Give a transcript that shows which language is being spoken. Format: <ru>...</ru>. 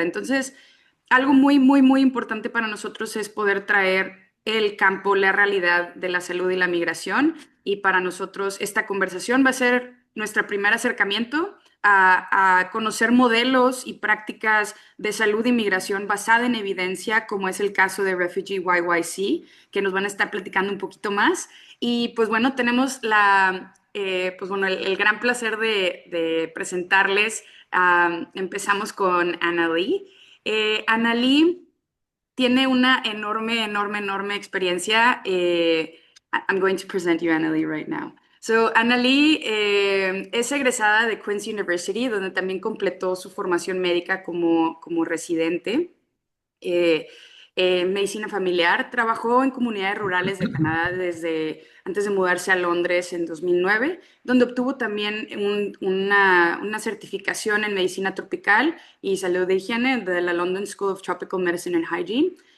<es>Entonces, algo muy importante para nosotros es poder traer el campo, la realidad de la salud y la migración, y para nosotros esta conversación va a ser nuestro primer acercamiento a conocer modelos y prácticas de salud y migración basada en evidencia, como es el caso de Refugee YYC, que nos van a estar platicando un poquito más. Y pues bueno, tenemos el gran placer de presentarles. Empezamos con Annalí. Annalí tiene una enorme experiencia.</es> <en>I'm going to present you Annalí right now.</en> <es>So, Annalí es egresada de Queen's University, donde también completó su formación médica como residente. eh, Medicina familiar. Trabajó en comunidades rurales de Canadá desde antes de mudarse a Londres en 2009, donde obtuvo también una certificación en medicina tropical y salud de higiene de la London School of Tropical Medicine and Hygiene.</es>